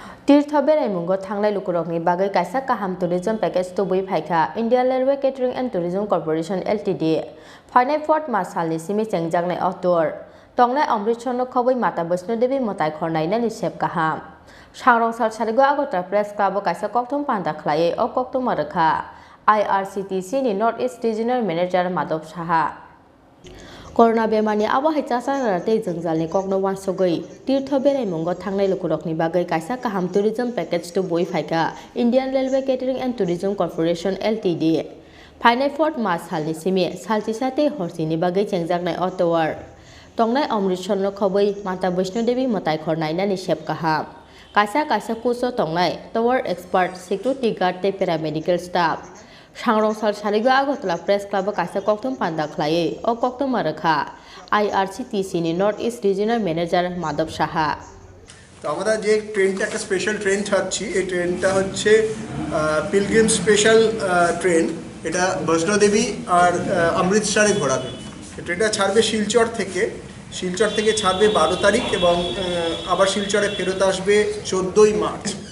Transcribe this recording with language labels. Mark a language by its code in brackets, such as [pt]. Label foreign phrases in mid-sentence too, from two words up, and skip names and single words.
[trp] तीर्थ बेरायमुंगो थांलाय लुकुरकनि बागै कायसा काहाम [en] tourism package [trp] तुबुई फायखा इंडिया रेलवे केटरिंग एंड टूरिज्म कॉर्पोरेशन एलटीडी फाइनाय 4 मार्च सालनि सिमी चेंगजांनाय अक्टोबर तंनाय अमृतसर खबै माता वैष्णो देवी मताय खरनायनानि सेब काहाम सांरंसार सारिगो आगरतला प्रेस क्लाब कायसा कक्तम पांदा खलायै अ कक्तम रखा आईआरसीटीसी नि [en] North East Regional Manager [trp] माधव साहा कोरोना बेमारनि आबहावाय चासाराते जोंजालनि कक्नो वानसगै तीर्थ बेरायमुंगो थांनाय लुकुरकनि बागै कायसा काहाम [en] tourism package [trp] टू बय फायका इंडियन रेलवे केटरिंग एंड टूरिज्म कॉर्पोरेशन एलटीडी फाइनाय 4 मार्च सालनि सिमी सालथिसाते हरसिनि बागै चेंजागनाय अक्टोबर तंनाय अमृतसर खबै माता वैष्णो देवी मताय खरनायनानि सेब काहाम कायसा कुसो तंनाय [en] tower expert security guard [trp] ते [en] paramedical staff [trp] सांरंसार सारिगो आगरतला प्रेस क्लाब कायसा कक्तम पांदा खलायै अ कक्तम रखा आईआरसीटीसी नि [en] North East Regional Manager [trp] माधव साहा [bn] তো আমরা যে ট্রেনটা একটা [en] special train [bn] ছাড়ছি এই ট্রেনটা হচ্ছে [en] pilgrim special train [bn] এটা বৈষ্ণোদেবী আর অমৃতসরে ঘোরাবে এই ট্রেনটা ছাড়বে শিলচর থেকে ছাড়বে 12 তারিখ এবং আবার শিলচরে ফেরত আসবে 14ই মার্চ